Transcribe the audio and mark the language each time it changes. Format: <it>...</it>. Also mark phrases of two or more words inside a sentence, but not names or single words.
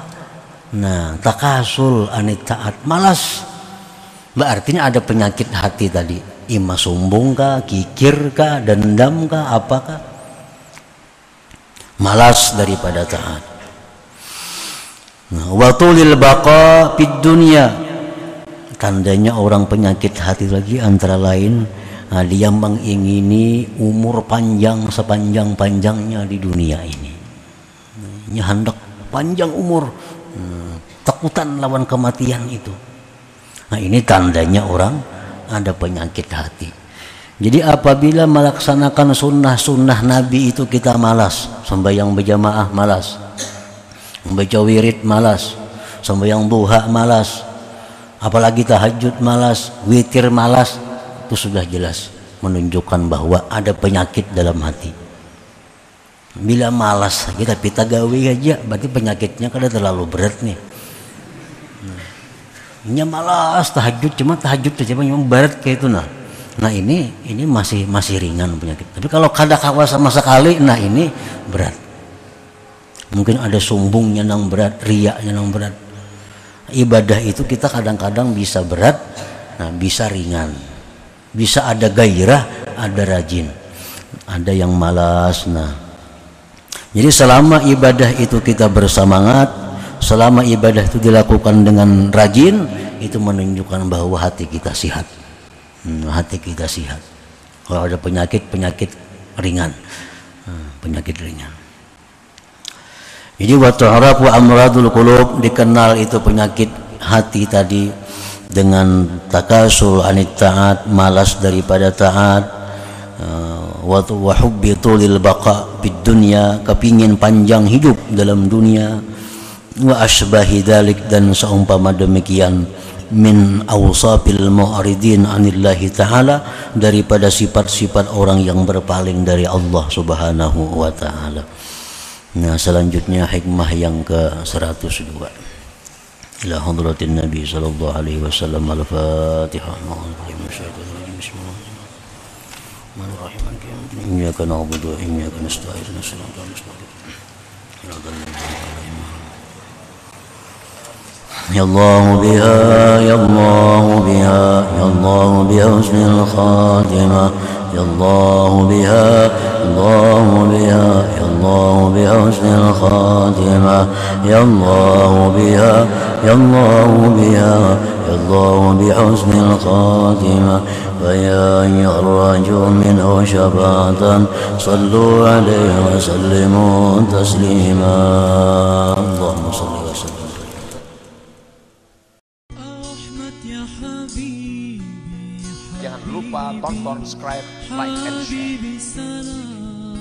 <ar>Nah, التكاسل عن الطاعة, malas.</ar> <id>Artinya ada penyakit hati tadi. Ima sombong kah, kikir kah, dendam kah, apakah? Malas daripada taat. Nah,</id> <ar>وطول البقاء في الدنيا.</ar> <id>Tandanya orang penyakit hati lagi antara lain, dia mengingini umur panjang sepanjang-panjangnya di dunia ini. Ini hendak panjang umur, takutan lawan kematian itu. Nah, ini tandanya orang ada penyakit hati. Jadi apabila melaksanakan sunnah-sunnah Nabi itu kita malas, sembahyang berjamaah malas, membaca wirid malas, sembahyang duha malas, apalagi tahajud malas, witir malas, itu sudah jelas menunjukkan bahwa ada penyakit dalam hati.</id> <bjn>Bila malas kita gawe aja, berarti penyakitnya kada terlalu berat nih.</bjn> <id>Nya malas tahajud, cuma tahajud saja memang berat kayak itu. Nah ini masih ringan penyakit. Tapi kalau kada kawa sama sekali, nah ini berat. Mungkin ada sombongnya nang berat, riaknya nang berat. Ibadah itu kita kadang-kadang bisa berat, nah bisa ringan, bisa ada gairah, ada rajin, ada yang malas. Nah, jadi selama ibadah itu kita bersemangat, selama ibadah itu dilakukan dengan rajin, itu menunjukkan bahwa hati kita sehat. Hati kita sehat. Kalau ada penyakit ringan, penyakit ringan. Jadi</id> <ar>وتعرف أمراض القلوب,</ar> <id>dikenal itu penyakit hati tadi dengan takasul</id> <ar>عن الطاعة,</ar> <id>malas daripada taat,</id> <ar>وحب طول البقاء في الدنيا,</ar> <id>kepingin panjang hidup dalam dunia,</id> <ar>وأشباه ذلك,</ar> <id>dan seumpama demikian</id> <ar>من أوصاف المعرضين عن الله تعالى,</ar> <id>daripada sifat-sifat orang yang berpaling dari Allah</id> <ar>سبحانه وتعالى.</ar> <id>Nah, selanjutnya hikmah yang ke-102.</id> <ar>إلى حضرة النبي صلى الله عليه وسلم. الفاتحة. بسم الله الرحمن الرحيم. إياك نعبد وإياك نستعين. الصراط المستقيم. يا الله بها يا الله بها يا الله بها حسن الخاتمة. يا الله بها الله بها يا الله بها حسن الخاتمة. يا الله بها يا الله بها يا الله بها حسن الخاتمة. فيا أيها الرجل منه شفاعة صلوا عليه وسلموا تسليما. اللهم صل وسلم.</ar> <id>Jangan lupa tonton, subscribe,</id> <en>like, and share.</en>